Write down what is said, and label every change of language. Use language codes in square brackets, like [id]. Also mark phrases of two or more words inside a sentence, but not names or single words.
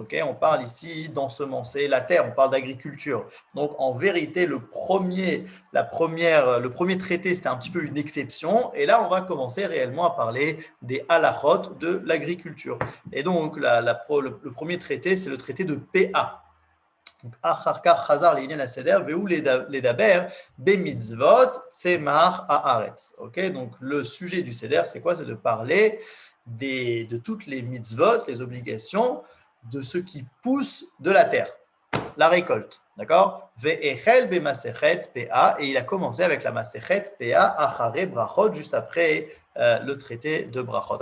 [fr] Okay, on parle ici d'ensemencer la terre, on parle d'agriculture. Donc, en vérité, le premier traité, c'était un petit peu une exception. Et là, on va commencer réellement à parler des halachot de l'agriculture. Et donc, le premier traité, c'est le traité de PA. Donc, [he] אחר כך חזר לענין הסדר והוא לדבר במצוות צמח הארץ. [fr] Ok, donc le sujet du seder, c'est quoi? C'est de parler de toutes les mitzvot, les obligations, de ce qui pousse de la terre, la récolte. D'accord? [he] והתחיל במסכת פאה, [fr] et il a commencé avec la masechet PA [he] אחרי ברכות, [fr] juste après le traité de brachot.